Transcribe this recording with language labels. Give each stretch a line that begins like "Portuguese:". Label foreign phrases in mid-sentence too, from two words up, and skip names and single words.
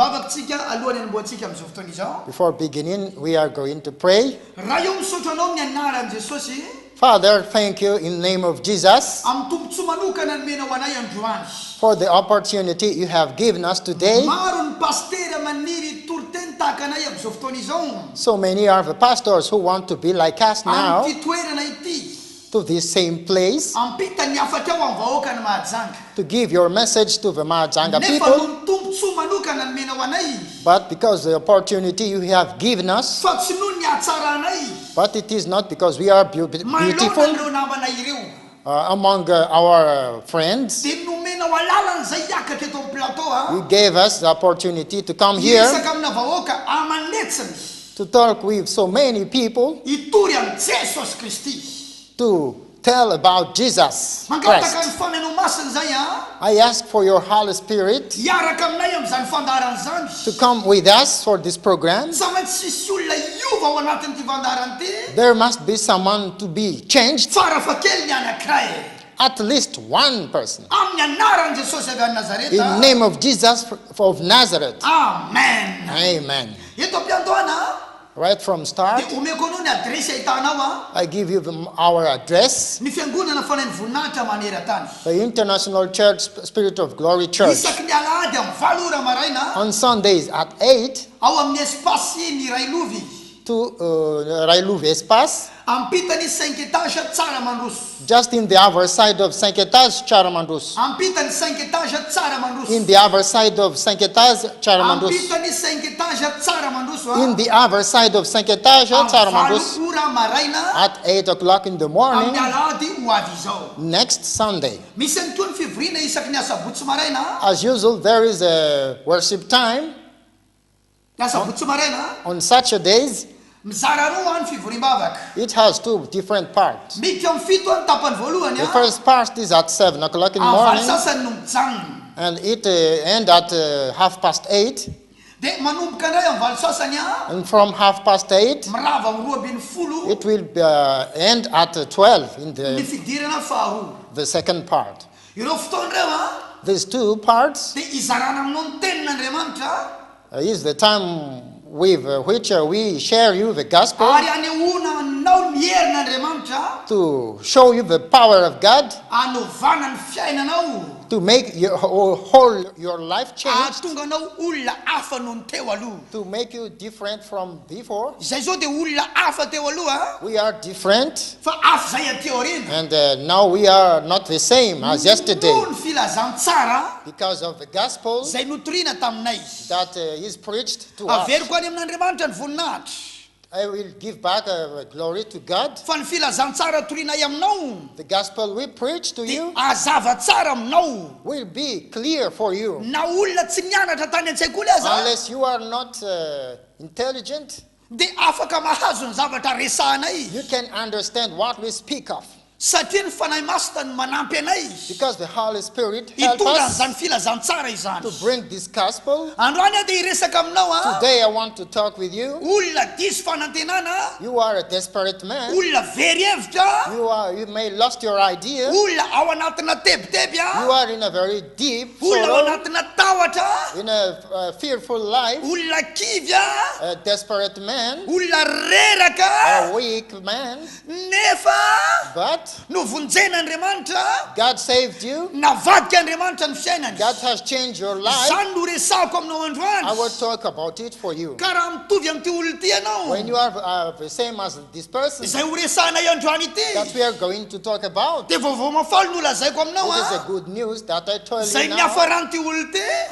English: Before beginning, we are going to pray. Father, thank you in the name of Jesus for the opportunity you have given us today
Malagasy: tahaka anay amin'izao fotoana izao
English: So many are the pastors who want to be like us now,
Malagasy: amin'ity toerana ity
English: to this same place,
Malagasy: ampita ny afatra ao amin'ny vahoaka ny Mahajanga
English: to give your message to the Mahajanga
Malagasy: nefa
English: people.
Malagasy: no ny tombontsoa manokana nomena ho anay
English: But because the opportunity you have given us,
Malagasy: fa tsy noho ny ahatsara anay
English: but it is not because we are
Malagasy: manolona
English: beautiful
Malagasy: ireo namanay ireo
English: among our friends.
Malagasy: dia nomena ho alalan'izay hiakatra eto amin'ny plateau
English: You gave us the opportunity to come here
Malagasy: hiresaka amina vahoaka amanetsiny
English: to talk with so many people,
Malagasy: hitory amin'ny Jesosy Kristy
English: to tell about Jesus
Malagasy: mangataka ny
English: Christ.
Malagasy: faneno masina zay
English: I ask for your Holy Spirit
Malagasy: hiaraka aminay amin'izany fandarana zany
English: to come with us for this program.
Malagasy: tsy maintsy sisy olona iova ao anatin'ity vandarana ity
English: There must be someone to be changed,
Malagasy: fara fa kely ny anankiray
English: at least one person.
Malagasy: amin'ny anaran'i Jesosy avy any
English: In the
Malagasy: Nazareta
English: name of Jesus of Nazareth.
Malagasy: amen
English: Amen.
Malagasy: eto am-piantoana
English: Right from
Malagasy: dia
English: start,
Malagasy: omeko anao ny adresy ahitanao
English: I give you our address.
Malagasy: ny fiangonana fanainy voninahitra maneran-tany
English: The International Church Spirit of Glory Church.
Malagasy: isaky ny alahady amin'ny 7 ora maraina
English: On Sundays at 8
Malagasy: ao amin'ny espasy ny Railovy
English: to Railuv Espace,
Malagasy: ampitany 5 étage tsara mandroso
English: just in the other side of Sanketas Charamandus.
Malagasy: ampitany 5 étage tsara mandroso
English: In the other side of Sanketas Charamandus.
Malagasy: ampitany 5 étage tsara mandroso
English: In the other side of Sanketas Charamandus,
Malagasy: 7 ora maraina
English: at 8 o'clock in the morning,
Malagasy: amin'ny alahady ho avy izao
English: next Sunday.
Malagasy: misy any koa ny fivoriana isaky ny asabotsy maraina
English: As usual, there is a worship time
Malagasy: ny asabotsy maraina
English: on Saturdays.
Malagasy: mizara roa ny fivoriam-bavaka
English: It has two different parts.
Malagasy: midika amin'ny fito ny tapany voalohany
English: The first part is at 7 o'clock in the
Malagasy: amin'ny
English: morning,
Malagasy: sasany no mijanona
English: and it ends at 8:30.
Malagasy: dia manomboka indray amin'ny valo sasany
English: And from 8:30,
Malagasy: mirava amin'ny 12
English: it will end at 12 in
Malagasy: ny fidirana faharoa
English: the second part.
Malagasy: ireo fotoana ireo
English: These two parts
Malagasy: dia izarana aminao ny tenin'Andriamanitra
English: is the time with which we share you the gospel,
Malagasy: ary anehoana anao ny herin'Andriamanitra
English: to show you the power of God,
Malagasy: anovana ny fiainanao
English: to make your whole your life change,
Malagasy: ahatonga anao olona hafa noho ny teo aloha
English: to make you different from before.
Malagasy: izay zao dia olona hafa teo aloha
English: We are different,
Malagasy: fa hafa zay aty aoriana
English: and now we are not the same as yesterday
Malagasy: noho ny filazantsara
English: because of the gospel
Malagasy: zay notoriana taminay
English: that is preached to us.
Malagasy: averiko any amin'Andriamanitra ny voninahitra
English: I will give back glory to God.
Malagasy: fa ny filazantsara torinay aminao
English: The gospel we preach to
Malagasy: dia
English: you
Malagasy: azava tsara aminao
English: will be clear for you.
Malagasy: na olona tsy nianatra tany an-tsekoly aza
English: Unless you are not intelligent,
Malagasy: dia afaka mahazo ny zavatra resahanay
English: you can understand what we speak of.
Malagasy: satria ny fanahy masina no manampy anay
English: Because the Holy Spirit helps
Malagasy: hitondra
English: us
Malagasy: n'izany filazantsara izany
English: to bring this gospel.
Malagasy: androany aho dia hiresaka aminao
English: Today I want to talk with you.
Malagasy: olona diso fanantenana
English: You are a desperate man.
Malagasy: olona very hevitra
English: You may lost your idea.
Malagasy: olona ao anatina tebiteby
English: You are in a very deep
Malagasy: olona ao
English: sorrow,
Malagasy: anatina tahotra
English: in a fearful life,
Malagasy: olona kivy
English: a desperate man,
Malagasy: olona reraka
English: a weak man.
Malagasy: nefa
English: But
Malagasy: no vonjen'Andriamanitra
English: God saved you.
Malagasy: navadika Andriamanitra ny fiainany
English: God has changed your life.
Malagasy: izany no resako aminao androany
English: I will talk about it for you.
Malagasy: ka raha mitovy amin'ity olona ity ianao
English: When you are the same as this person
Malagasy: izay ho resahanay androany ity
English: that we are going to talk about,
Malagasy: dia vaovao mafaly no lazaiko aminao
English: it is a good news that I told
Malagasy: zay
English: you
Malagasy: ny
English: now.
Malagasy: hafaran'ity olona ity